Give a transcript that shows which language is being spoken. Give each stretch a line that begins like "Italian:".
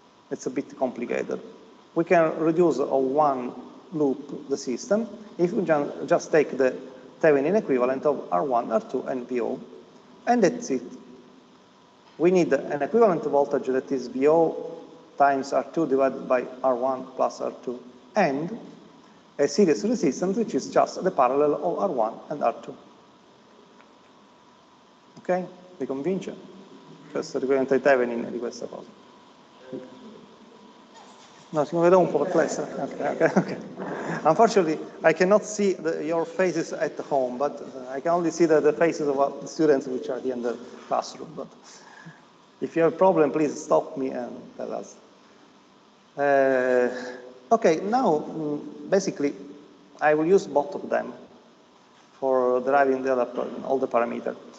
English: It's a bit complicated. We can reduce on one loop the system if we just take the Thevenin equivalent of R1, R2, and VO, and that's it. We need an equivalent voltage that is VO times R2 divided by R1 plus R2 and a series resistance which is just the parallel of R1 and R2.
Italian: Ok? Vi convince? Questo è Thevenin di questa cosa. No, si vede un po' perplesso.
English: Okay. Unfortunately, I cannot see your faces at home, but I can only see the faces of the students which are here in the classroom. But if you have a problem, please stop me and tell us. Okay, now basically I will use both of them for deriving all the parameters.